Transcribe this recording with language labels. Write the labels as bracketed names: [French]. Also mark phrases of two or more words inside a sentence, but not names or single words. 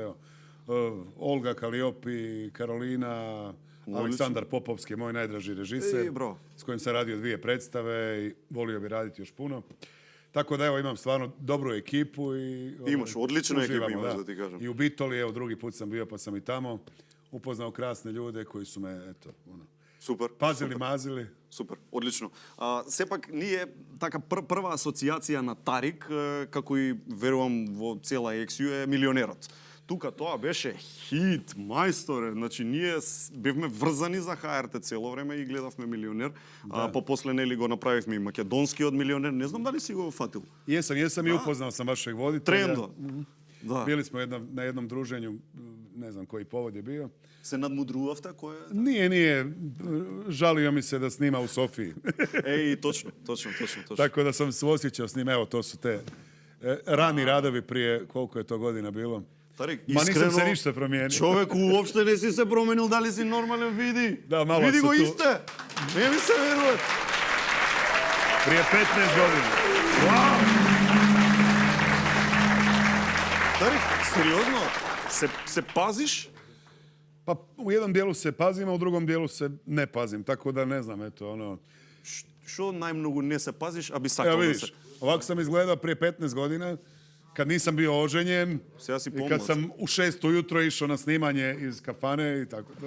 [Croatian] Olga Kaliopi, Karolina, Aleksandar Popovski, moj najdraži režiser, s kojim sam radio 2 predstave i volio bi raditi još puno. Tako da, evo, imam stvarno dobru ekipu i... Imaš, odličnu ekipu imaš, da ti kažem. I u Bitoli, evo, drugi put sam bio, pa sam i tamo upoznao krasne ljude koji su me, eto, [Macedonian] Супер. Пазили, мазили. Супер, одлично. Сепак, ние, така, прва асоциација на Тарик, како и верувам во цела ексију, е Милионерот. Тука тоа беше хит, мајсторе. Значи, ние бевме врзани за ХРТ цело време и гледавме Милионер. После нели го направивме и македонскиот Милионер. Не знам дали си го фатил. [Croatian] Jesam i upoznao sam vašeg voditelja. [Macedonian] Трендо. Да. [Croatian] Bili smo na jednom druženju, ne znam koji povod je bio. [Macedonian] Se nadmudrувавте кој е? [Croatian] Nije. Žalio mi se da snima u Sofiji. Ej, točno. Tako da sam suosjećao s njim. Evo, to su te rani radovi prije koliko je to godina bilo. [Macedonian] Тарик, [Croatian] Ma nisam se ništa promijenio. [Macedonian] Човек уопште не си се променил, дали си нормален, види. [Croatian] Да, malo [Macedonian] види [Croatian] su [Macedonian] го [Croatian] tu. [Macedonian] исте. Не ми се верува. [Croatian] Prije 15 godina. [Macedonian] Вау! Тарик, сериозно? Се пазиш? [Croatian] Pa u jednom dijelu se pazim, a u drugom dijelu se ne pazim. Tako da ne znam, eto, ono... [Macedonian] Што најмногу не се пазиш, а би сакал [Croatian] Evo da vidiš, se... ovako sam izgledao prije 15 godina, kad nisam bio oženjen [Macedonian] si i pomlac. [Croatian] kad sam u 6 ujutro išao na snimanje iz kafane i tako to.